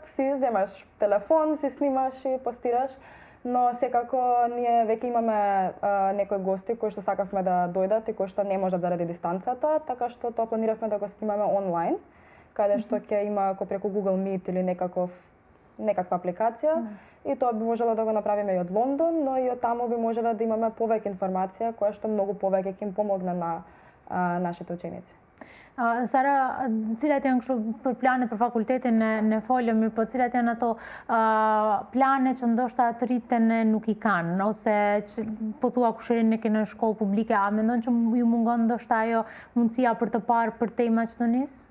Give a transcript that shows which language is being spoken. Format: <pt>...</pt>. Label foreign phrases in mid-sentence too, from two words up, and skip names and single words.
<mk>Си земаш телефон, си снимаш и постираш, но секако ние веќе имаме некои гости кои што сакавме да дојдат и кои што не можат заради дистанцата, така што тоа планиравме да го снимаме онлайн, каде што ќе има преку Google Meet или некаква апликација и тоа би можело да го направиме и од Лондон, но и од таму би можело да имаме повеќе информација која што многу повеќе ќе им помогне на нашите ученици.</mk> <sq>Сара, cilët janë kështu planet për fakultetin ne folëm, po cilat janë ato plane që ndoshta të rritën nuk I kanë, ose që po thua kushërin e në shkollë publike, a mendon që ju mungon ndoshta ajo mundësia për të parë për te Maqedonisë?</sq>